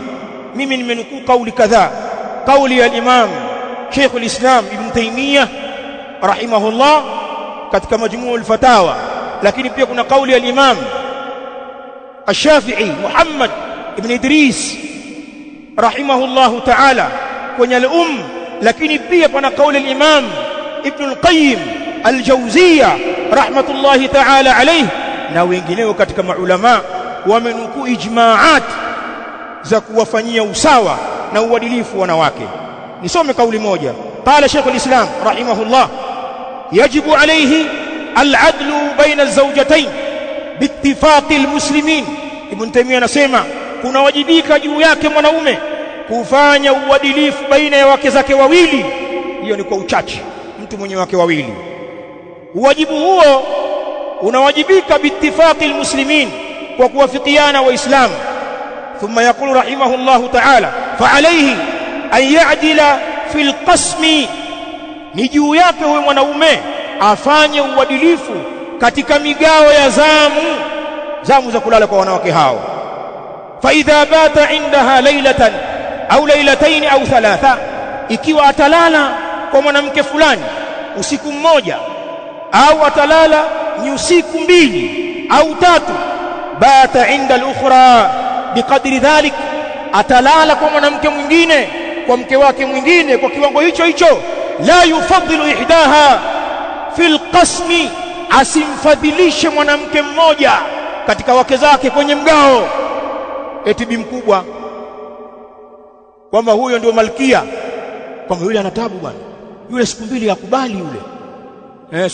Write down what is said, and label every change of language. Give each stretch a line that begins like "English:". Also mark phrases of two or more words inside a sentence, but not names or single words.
Swahili: Mimi nimenukuu kauli kadhaa. Kauli ya Imam Sheikh al-Islam Ibn Taymiyyah rahimahullah katika Majmu' al-Fatawa, lakini pia kuna kauli ya Imam Ash-Shafi'i Muhammad ibn Idris
Arabic: رحمه الله تعالى
Swahili: kwenye al-Umm, lakini pia pana kauli ya Imam Ibn al-Qayyim al-Jawziyya
Arabic: رحمة الله تعالى عليه,
Swahili: na wengineo katika maulama wamenukuu ijmaat za kuwafanyia usawa na uadilifu wanawake. Nisome kauli moja.
Arabic: قال شيخ الإسلام رحمه الله، يجب عليه العدل بين الزوجتين باتفاق المسلمين.
Swahili: Ibn Taymiyyah anasema kuna wajibika juu yake mwanaume kufanya uadilifu baina ya wake zake wawili. Hiyo ni kwa uchache, mtu mwenye wake wawili. Wajibu huo unawajibika
Arabic: باتفاق المسلمين,
Swahili: kwa kuwafikiana waislamu.
Arabic: ثم يقول رحمه الله تعالى، فعليه أن يعدل في القسم,
Swahili: ni juu yake huyo mwanaume afanye uadilifu katika migao ya zamu za kulala kwa wanawake hao.
Arabic: فإذا بات عندها ليلة أو ليلتين أو ثلاثا,
Swahili: ikiwa atalala kwa mwanamke fulani usiku mmoja, au atalala ni usiku mbili au tatu,
Arabic: بات عند الأخرى بقدر ذلك,
Swahili: atalala kwa mwanamke mwingine, kwa mke wake mwingine kwa kiwango hicho hicho.
Arabic: لا يفضل إحداهما في القسم,
Swahili: asimfadhilishe mwanamke mmoja katika wake zake kwenye mgao. Eti bi mkubwa kwamba huyo ndio malkia, kwamba yule ana tabu bwana, yule siku mbili yakubali yule.